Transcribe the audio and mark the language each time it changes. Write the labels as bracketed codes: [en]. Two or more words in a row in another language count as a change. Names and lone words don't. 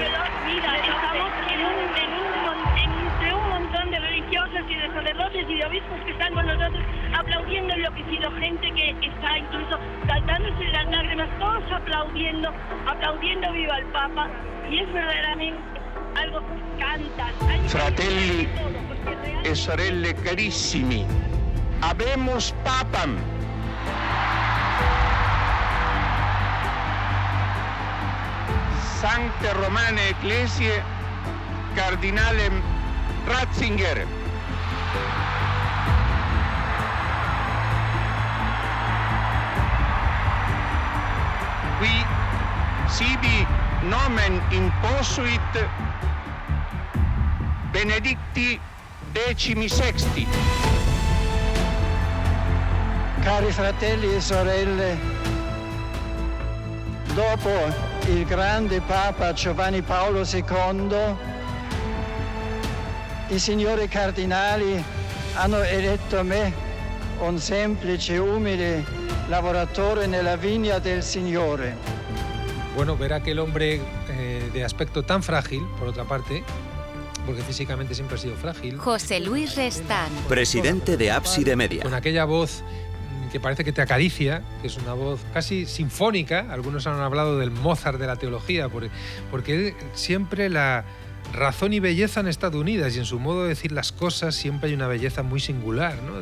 [es] mira, estamos entre un montón de religiosas y de sacerdotes y de obispos que están con nosotros aplaudiendo enloquecido, gente que está incluso saltándose las lágrimas, todos aplaudiendo viva el Papa, y es verdaderamente algo que cantan. [it] Fratelli e sorelle carissimi, [la] habemus papam. Sancte Romane Ecclesiae Cardinalem Ratzinger. Qui sibi nomen imposuit Benedicti XVI. [it] Cari fratelli e sorelle, dopo il grande Papa Giovanni Paolo II, i signori cardinali hanno eletto me, un semplice, umile lavoratore nella vigna del Signore. [es] Bueno, ver a aquel hombre de aspecto tan frágil, por otra parte, porque físicamente siempre ha sido frágil. José Luis Restán. Presidente de Ábside Media. Con aquella voz que parece que te acaricia, que es una voz casi sinfónica. Algunos han hablado del Mozart de la teología, porque siempre la razón y belleza han estado unidas, y en su modo de decir las cosas siempre hay una belleza muy singular, ¿no?